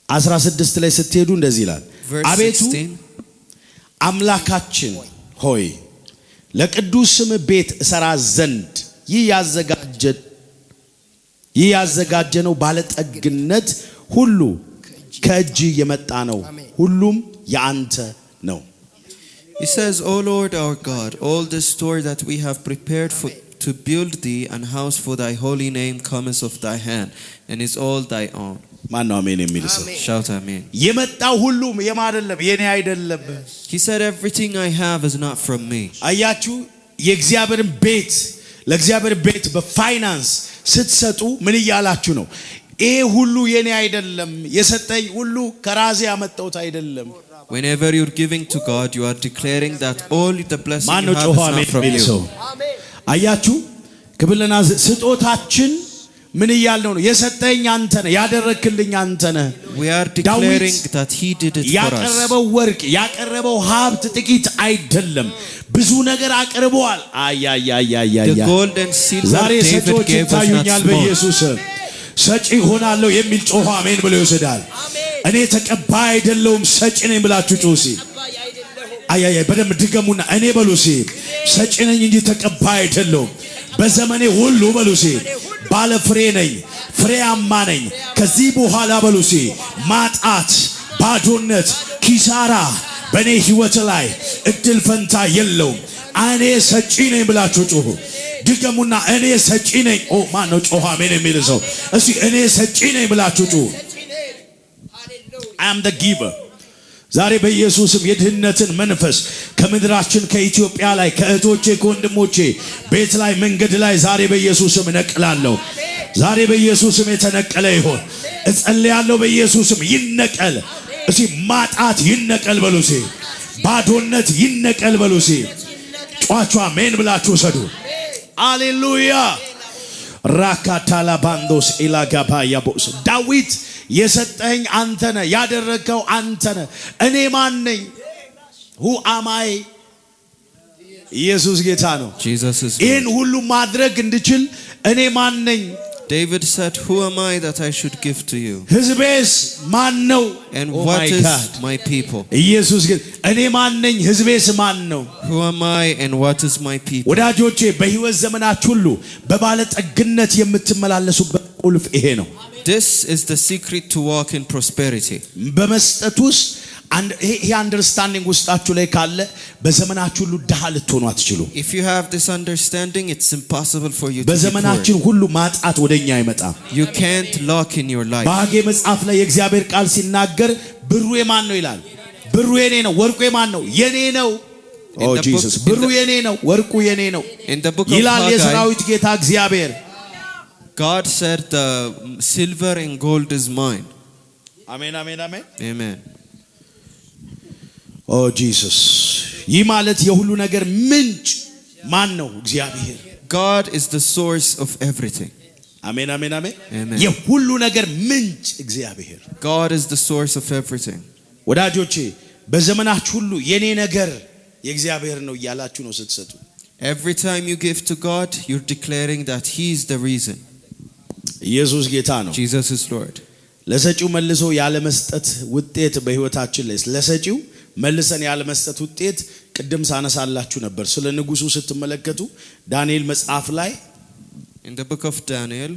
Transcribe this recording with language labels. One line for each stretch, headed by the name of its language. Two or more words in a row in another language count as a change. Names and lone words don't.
Amharic: 16 ላይ ስትሄዱ እንደዚህ ይላል አቤቱ አምላካችን ሆይ ለቅዱስ ስም ቤት እሰራ ዘንድ ይህ ያዘጋጀነው ባለጠግነት ሁሉ ከእጅ የመጣ ነው ሁሉም ያንተ ነው
English: He says, O Lord our God, all the store that we have prepared to build thee an house for thy holy name cometh of thy hand, and is all thy own.
Amharic: ማነው አሜን የሚል ሰው?
English: Shout amen.
Amharic: የመጣው ሁሉም የማደለም የኔ አይደለም
English: He said, everything I have is not from me.
Amharic: አያችሁ የእግዚአብሔርን ቤት ለእግዚአብሔር ቤት በፋይናንስ ስትሰጡ ምን ይያላችሁ ነው ይሄ ሁሉ የኔ አይደለም የሰጠኝ ሁሉ ከራሴ ያመጣሁት አይደለም
English: Whenever you're giving to God, you are declaring that all the blessing you have is not from you.
Amharic: አያችሁ ክብርና ስጦታችን ምን ይያልነው ነው የሰጠኝ አንተ ነህ ያደረክልኝ አንተ ነህ
English: We are declaring that he did it for us.
Amharic: ያቀረበው ወርቅ ያቀረበው ሀብት ጥቂት አይደለም ብዙ ነገር አቀርበዋል
English: The gold and silver David gave us not small.
Amharic: ሰጪ ሆናለሁ የሚል ጮህ አሜን ብሎ ይወስዳል እኔ ተቀባይ አይደለሁም ሰጪ ነኝ ብላችሁ ጮሲ በደም ድገሙና እኔ በሉሲ ሰጪ ነኝ እንጂ ተቀባይ አይደለሁም በዘመኔ ሁሉ በሉሲ ባለ ፍሬ ነኝ ፍሬያማ ነኝ ከዚህ በኋላ በሉሲ ማጣት ባዶነት ኪሳራ በኔ ህይወት ላይ እድል ፈንታ የለውም እኔ ሰጪ ነኝ ብላችሁ ጮሁ ድገሙና እኔ ሰጪ ነኝ ኦ ማን ነው ጮህ አሜን የሚል ሰው እስቲ እኔ ሰጪ ነኝ ብላችሁ ጮሁ
English: I am the giver
Amharic: ዛሬ በኢየሱስም የድህነትን መንፈስ ከምድራችን ከኢትዮጵያ ላይ ከእህቶቼ ከወንድሞቼ ቤት ላይ መንገድ ላይ ዛሬ በኢየሱስም ነቅላለሁ ዛሬ በኢየሱስም የተነቀለ ይሁን እጸልያለሁ በኢየሱስም ይነቀል እስቲ ማጣት ይነቀል በሉሲ ባዶነት ይነቀል በሉሲ ጫጫ አሜን ብላችሁ ሰዱ ሃሌሉያ ራካታላ ባንዶስ ኢላጋባ ያቦስ ዳዊት የሰጠኝ አንተ ነህ ያደረከው አንተ ነህ እኔ ማን ነኝ
English: who am I
Amharic: ኢየሱስ ጌታ ነው ይህን ሁሉ ማድረግ እንድችል እኔ ማን ነኝ
English: David said, who am I that I should give to you?
Amharic: ህዝቤስ ማን ነው
English: and what is my people?
Amharic: ኢየሱስ ግን እኔ ማን ነኝ ህዝቤስ ማን ነው
English: who am I and what is my people?
Amharic: ወዳጆቼ በህይወት ዘመናችሁ ሁሉ በባለጠግነት የምትመላለሱበት ቁልፍ ይሄ ነው
English: This is the secret to walk in prosperity.
Amharic: በመስጠት ውስጥ
English: and he understanding
Amharic: ውስጣችሁ ላይ ካለ በዘመናችሁ ሁሉ ድሃ ልትሆኑ አትችሉ
English: If you have this understanding, it's impossible for you to
Amharic: በዘመናችን ሁሉ ማጣት ወደኛ አይመጣም
English: You can't lack in your life.
Amharic: በሐጌ መጽሐፍ ላይ የእግዚአብሔር ቃል ሲናገር ብሩ የማን ነው ይላል ብሩ የኔ ነው ወርቁ የማን ነው የኔ ነው
English: Oh Jesus
Amharic: ብሩ የኔ ነው ወርቁ የኔ ነው ይላል የሰራዊት ጌታ እግዚአብሔር
English: God said the silver and gold is mine. Amen amen amen Amen. Oh Jesus
Amharic: ይህ ማለት የሁሉ ነገር ምንጭ ማን ነው እግዚአብሔር
English: God is the source of everything. Amen amen amen Amen.
Amharic: የሁሉ ነገር ምንጭ እግዚአብሔር
English: God is the source of everything.
Amharic: ወዳጆቼ በዘመናችሁ ሁሉ የኔ ነገር የእግዚአብሔር ነው እያላችሁ ነው ስትሰጡ
English: Every time you give to God, you're declaring that he is the reason.
Amharic: ኢየሱስ ጌታ ነው
English: Jesus is Lord.
Amharic: ለሰጪው መልሶ ያለ መስጠት ውጤት በህይወታችን ላይ ለሰጪው መልሰን ያለ መስጠት ውጤት ቅድም ሳነሳላችሁ ነበር ስለ ንጉሱ ስትመለከቱ ዳንኤል መጽሐፍ ላይ
English: In the book of Daniel